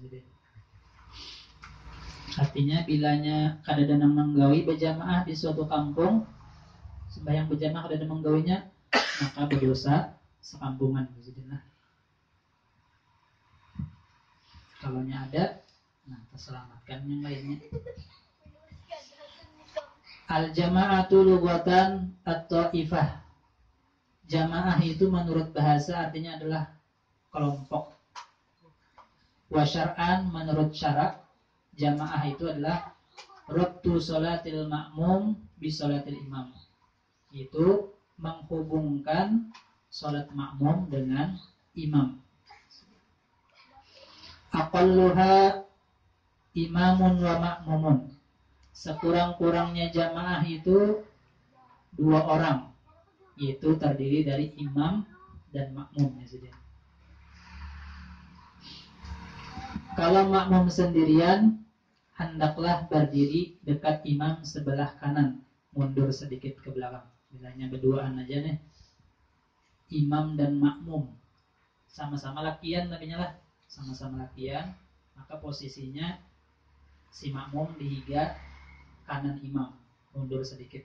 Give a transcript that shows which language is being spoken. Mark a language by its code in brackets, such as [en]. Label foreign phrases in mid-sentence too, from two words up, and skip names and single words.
[bjn] Artinya bilanya kadang menggawi berjamaah di suatu kampung, sembahyang berjamaah kadang menggawinya, maka berdosa sekampungan. [id] Kalau ada, terselamatkan yang lainnya. [ar] Al-jama'atu lughatan at-ta'ifah. [id] Jamaah itu menurut bahasa artinya adalah kelompok. [ar] Wa syar'an [id] menurut syarak, jamaah itu adalah [ar] rabtu sholatil ma'mum bi sholatil imam. [id] Itu menghubungkan sholat makmum dengan imam. [ar] Aqalluha imamun wa ma'mumun. [id] Sekurang-kurangnya jamaah itu 2 orang, yaitu terdiri dari imam dan makmum. Kalau makmum sendirian, hendaklah berdiri dekat imam sebelah kanan, mundur sedikit ke belakang. [bjn] Bilanya berduaan aja nih, imam dan makmum sama-sama lakian, sama-sama lakian, maka posisinya si makmum dihiga kanan imam, mundur sedikit.